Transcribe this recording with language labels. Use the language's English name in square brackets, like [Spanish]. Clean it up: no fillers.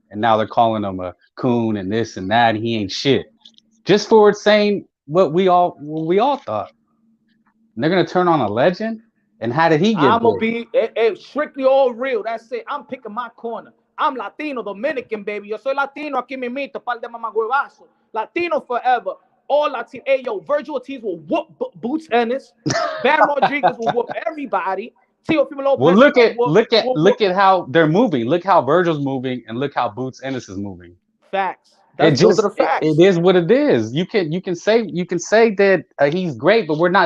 [English] And now they're calling him a coon and this and that. And he ain't shit. Just for saying what we all thought. And they're going to turn on a legend? And how did he get I'm going to be strictly all real. That's it. I'm picking my corner. I'm Latino, Dominican, baby. [Spanish] Yo soy Latino, aquí me mito, par de mamagüevazo. [English] Latino forever. All Latino. Hey, yo, Virgil Ortiz will whoop Boots Ennis. Bam Rodriguez will whoop everybody. Teofimo Lopez. Well, look at how they're moving. Look how Virgil's moving, and look how Boots Ennis is moving. Facts. Those are the facts. It is what it is. You can say that he's great, but we're not.